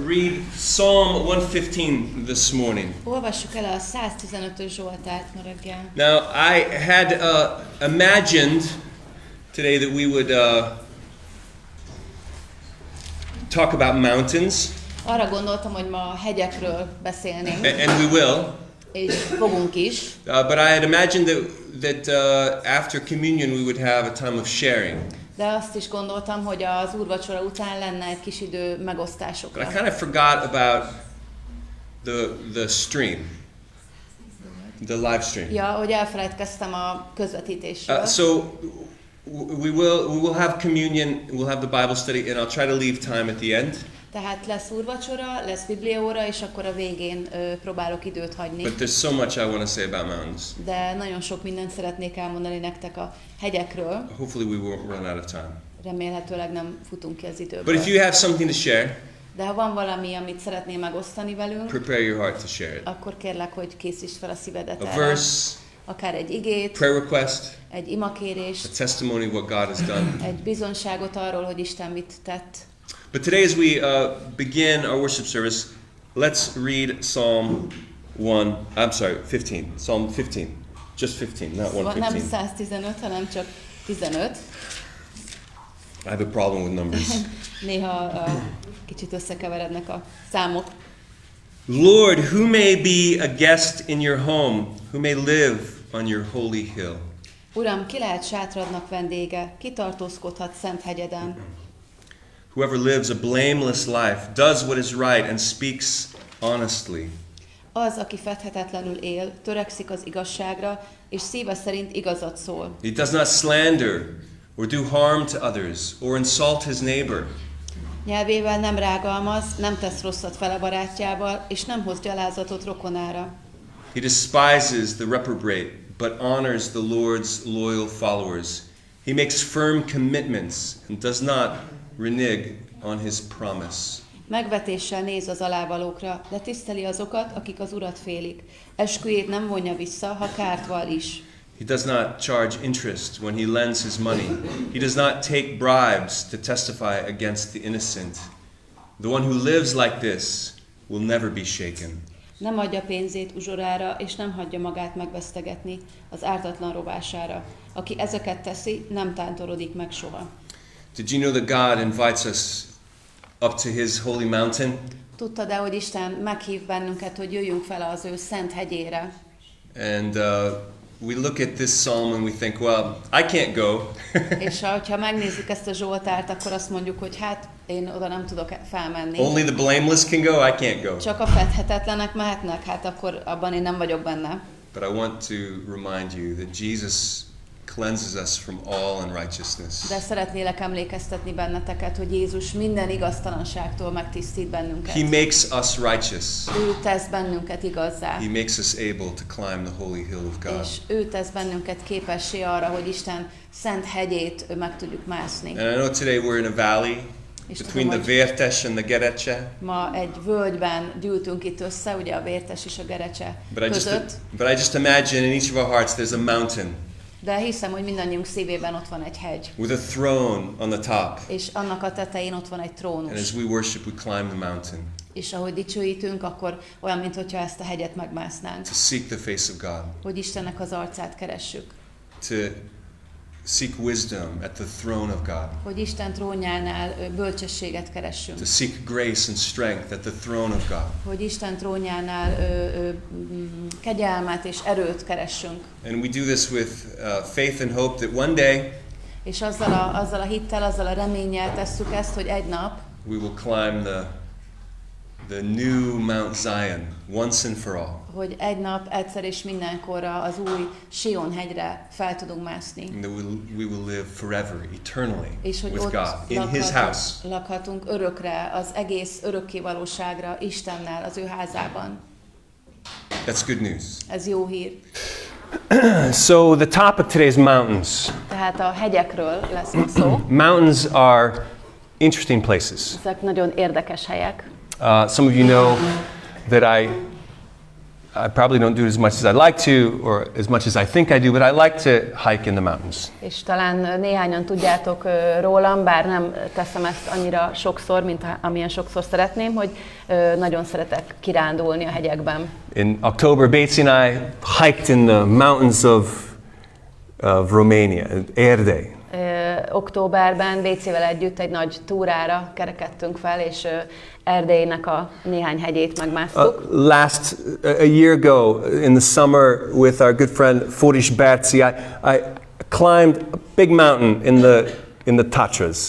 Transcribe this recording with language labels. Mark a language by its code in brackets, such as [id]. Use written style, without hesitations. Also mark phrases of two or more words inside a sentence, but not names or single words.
[en] read Psalm 115 this morning. [hu] Olvassuk el a 115-ös Zsoltárt ma reggel. [en] Now, I had imagined today that we would talk about mountains. [hu] Arra gondoltam, hogy ma a hegyekről beszélnénk. [en] And we will. [hu] És fogunk is. [en] But I had imagined that after communion we would have a time of sharing. [hu] De azt is gondoltam, hogy az úrvacsora után lenne egy kis idő megosztásokra. [en] But I kind of forgot about the stream. The live stream. [hu] Ja, hogy elfelejtkeztem a közvetítésről. [en] So we will have communion, we'll have the Bible study, and I'll try to leave time at the end. [hu] Tehát lesz úrvacsora, lesz bibliaóra, és akkor a végén próbálok időt hagyni. [en] But there's so much I want to say about mountains. [hu] De nagyon sok mindent szeretnék elmondani nektek a hegyekről. [en] Hopefully we won't run out of time. [hu] Remélhetőleg nem futunk ki az időből. [en] But if you have something to share, [hu] de ha van valami, amit szeretnél megosztani velünk, [en] prepare your heart to share it. [hu] Akkor kérlek, hogy készítsd fel a szívedet [en] A [hu] erre. [en] verse, [hu] akár egy igét, [en] prayer request, [hu] egy imakérést, [en] a testimony of what God has done. [hu] egy bizonságot arról, hogy Isten mit tett. [en] But today as we begin our worship service, let's read Psalm 15. Psalm 15. Just 15, not 115. [hu] Nem 115, hanem csak 15. [en] I have a problem with numbers. [hu] Néha kicsit összekeverednek a számok. [en] Lord, who may be a guest in your home, who may live on your holy hill? [hu] Uram, ki lehet sátradnak vendége, ki tartózkodhat szent hegyeden? [en] Whoever lives a blameless life, does what is right, and speaks honestly. [hu] Az, aki fedhetetlenül él, törekszik az igazságra, és szíve szerint igazat szól. [en] He does not slander, or do harm to others, or insult his neighbor. [hu] Nyelvével nem rágalmaz, nem tesz rosszat fele barátjával, és nem hoz gyalázatot rokonára. [en] He despises the reprobate, but honors the Lord's loyal followers. He makes firm commitments and does not renege on his promise. [hu] Megvetéssel néz az alávalókra, de tiszteli azokat, akik az Urat félik. Esküjét nem vonja vissza, ha kárt val is. [en] He does not charge interest when he lends his money. He does not take bribes to testify against the innocent. The one who lives like this will never be shaken. [hu] Nem adja pénzét uzsorára, és nem hagyja magát megvesztegetni az ártatlan rovására. Aki ezeket teszi, nem tántorodik meg soha. [en] Did you know that God invites us up to his holy mountain? [hu] Tudtad-e, hogy Isten meghív bennünket, hogy jöjjünk fel az ő szent hegyére? [en] And we look at this psalm and we think, well, I can't go. [hu] És ha megnézzük ezt a Zsoltárt, akkor azt mondjuk, hogy hát én oda nem tudok felmenni. [en] Only the blameless can go, I can't go. [hu] Csak a fedhetetlenek mehetnek, hát akkor abban én nem vagyok benne. [en] But I want to remind you that Jesus cleanses us from all unrighteousness. [hu] De szeretnélek emlékeztetni benneteket, hogy Jézus minden igaztalanságtól megtisztít bennünket. [en] He makes us righteous. [hu] Ő tesz bennünket igazzá. [en] He makes us able to climb the holy hill of God. [hu] És ő tesz bennünket képessé arra, hogy Isten szent hegyét meg tudjuk mászni. [en] And I know today we're in a valley between the Vértes and the Gerecse. [hu] Ma egy völgyben gyűltünk itt össze, ugye a Vértes és a Gerecse között. [en] But I just imagine in each of our hearts there's a mountain. [hu] De hiszem, hogy mindannyiunk szívében ott van egy hegy. [en] With a throne on the top. [hu] És annak a tetején ott van egy trónus. [en] And as we worship, we climb the mountain. [hu] És ahogy dicsőítünk, akkor olyan, mintha ezt a hegyet megmásznánk. [en] To seek the face of God. [hu] Hogy Istennek az arcát keressük. [en] To seek wisdom at the throne of God. [hu] Hogy Isten trónjánál bölcsességet keressünk. [en] To seek grace and strength at the throne of God. [hu] Hogy Isten trónjánál kegyelmet és erőt keressünk. [en] And we do this with faith and hope that one day [hu] és azzal a hittel, azzal a reménnyel tesszük ezt, hogy egy nap [en] we will climb the new Mount Zion once and for all. [hu] Hogy egy nap egyszer és mindenkorra az új Sion hegyre fel tudunk mászni. [en] And that we will live forever, eternally [hu] és hogy [en] with [hu] ott [en] God in his house. [hu] Lakhatunk örökre, az egész örökkévalóságra Istennel, az ő házában. [en] That's good news. [hu] Ez jó hír. [en] So the top of today's mountains. [hu] Tehát a hegyekről lesz ma szó. [en] Mountains are interesting places. [hu] Ezek nagyon érdekes helyek. [en] Some of you know that I probably don't do it as much as I'd like to, or as much as I think I do, but I like to hike in the mountains. [hu] És talán néhányan tudjátok rólam, bár nem teszem ezt annyira sokszor, mint amilyen sokszor szeretném, hogy nagyon szeretek kirándulni a hegyekben. [en] In October, Betsy and I hiked in the mountains of Romania, [hu] Erdély. Októberben Bécével együtt egy nagy túrára kerekedtünk fel, és Erdélynek a néhány hegyét megmásztuk. [en] A year ago, in the summer, with our good friend Foris Berci, I climbed a big mountain in the Tatras.